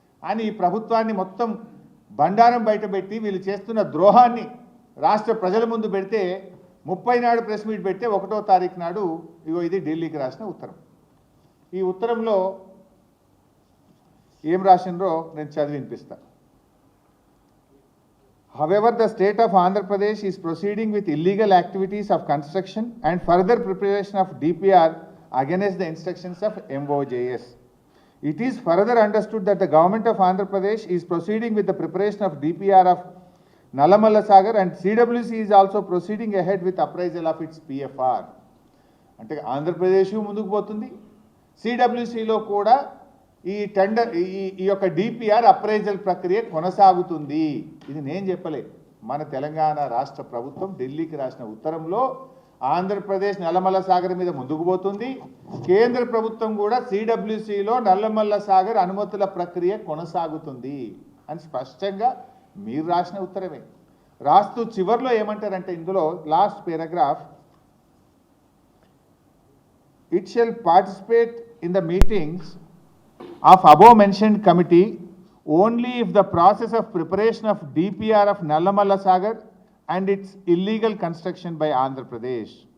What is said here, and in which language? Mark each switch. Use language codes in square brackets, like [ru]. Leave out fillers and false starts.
[te] అని ఈ ప్రభుత్వాన్ని మొత్తం బండారం బయటపెట్టి వీళ్ళు చేస్తున్న ద్రోహాన్ని రాష్ట్ర ప్రజల ముందు పెడితే 30 నాడు ప్రెస్ మీట్ పెడితే 1వ తారీఖు నాడు ఇగో ఇది ఢిల్లీకి రాసిన ఉత్తరం. ఈ ఉత్తరంలో ఏం రాసిండ్రో నేను చదివి వినిపిస్తా. [en] However, the state of Andhra Pradesh is proceeding with illegal activities of construction and further preparation of DPR against the instructions of MOJS. It is further understood that the government of Andhra Pradesh is proceeding with the preparation of DPR of Nallamalla Sagar and CWC is also proceeding ahead with appraisal of its PFR. [te] అంటే ఆంధ్రప్రదేశ్ ముందుకు పోతుంది, సిడబ్ల్యూసిలో కూడా ఈ tender ఈ యొక్క DPR appraisal ప్రక్రియ కొనసాగుతుంది. ఇది నేను చెప్పలే, మన తెలంగాణ రాష్ట్ర ప్రభుత్వం ఢిల్లీకి రాసిన ఉత్తరంలో ఆంధ్రప్రదేశ్ నల్లమల్ల సాగర్ మీద ముందుకు పోతుంది, కేంద్ర ప్రభుత్వం కూడా సిడబ్ల్యూసిలో నల్లమల్ల సాగర్ అనుమతుల ప్రక్రియ కొనసాగుతుంది అని స్పష్టంగా మీరు రాసిన ఉత్తరమే. రాస్తూ చివర్లో ఏమంటారంటే ఇందులో last paragraph, [en] it shall participate in the meetings of above mentioned committee only if the process of preparation of DPR of Nallamalla Sagar and its illegal construction by Andhra Pradesh